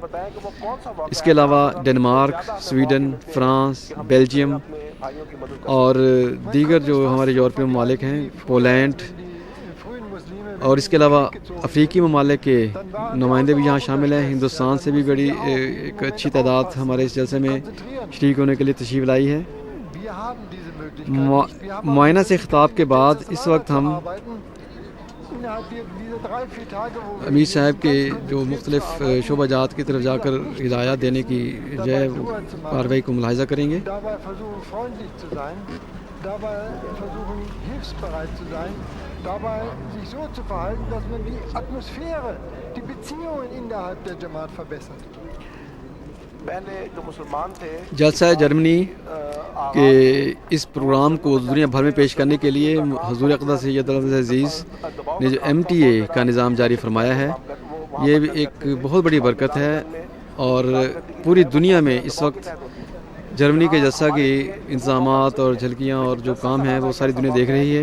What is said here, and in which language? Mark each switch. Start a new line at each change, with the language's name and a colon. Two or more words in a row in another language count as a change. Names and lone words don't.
Urdu: اس کے علاوہ ڈنمارک، سویڈن، فرانس، بیلجیم اور دیگر جو ہمارے یورپی ممالک ہیں، پولینڈ، اور اس کے علاوہ افریقی ممالک کے نمائندے بھی یہاں شامل ہیں۔ ہندوستان سے بھی بڑی ایک اچھی تعداد ہمارے اس جلسے میں شریک ہونے کے لیے تشریف لائی ہے۔ معائنہ سے خطاب کے بعد اس وقت ہم
German: innerhalb dieser 3-4 Tage, wo wir
Urdu: امیر صاحب کے جو مختلف شعبہ جات کی طرف جا کر ہدایات دینے کی جو ہے وہ کارروائی کو ملاحظہ کریں گے.
German: dabei versuchen freundlich zu sein, dabei versuchen hilfsbereit zu sein, dabei sich so zu verhalten, dass man die Atmosphäre, die Beziehungen innerhalb der Jamaat verbessert.
Urdu: پہلے جو مسلمان تھے جلسہ جرمنی کے اس پروگرام کو دنیا بھر میں پیش کرنے کے لیے حضور اقدس سید عزیز نے جو MTA کا نظام جاری فرمایا ہے یہ بھی ایک بہت بڑی برکت ہے. اور پوری دنیا میں اس وقت جرمنی کے جلسہ کے انتظامات اور جھلکیاں اور جو کام ہیں وہ ساری دنیا دیکھ رہی ہے.